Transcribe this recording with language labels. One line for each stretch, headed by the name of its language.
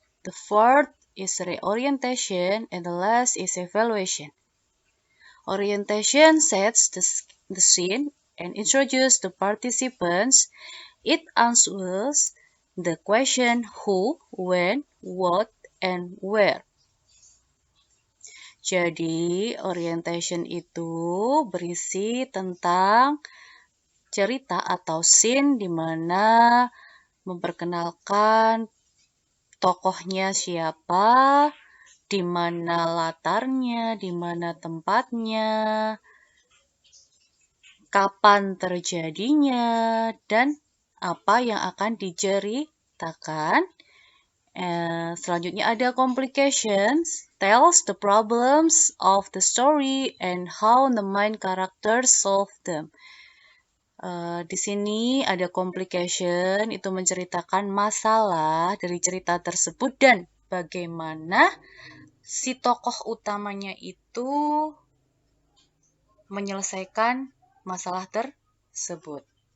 English: The fourth is reorientation. And the last is evaluation. Orientation sets the scene and introduces the participants. It answers the question who, when, what, and where.
Indonesian: Jadi, orientation itu berisi tentang cerita atau scene di mana memperkenalkan tokohnya siapa, di mana latarnya, di mana tempatnya, kapan terjadinya, dan apa yang akan diceritakan. Selanjutnya ada
English: complications, tells the problems of the story and how the main characters solve them.
Indonesian: Di sini ada complication, itu menceritakan masalah dari cerita tersebut dan bagaimana si tokoh utamanya itu menyelesaikan masalah tersebut.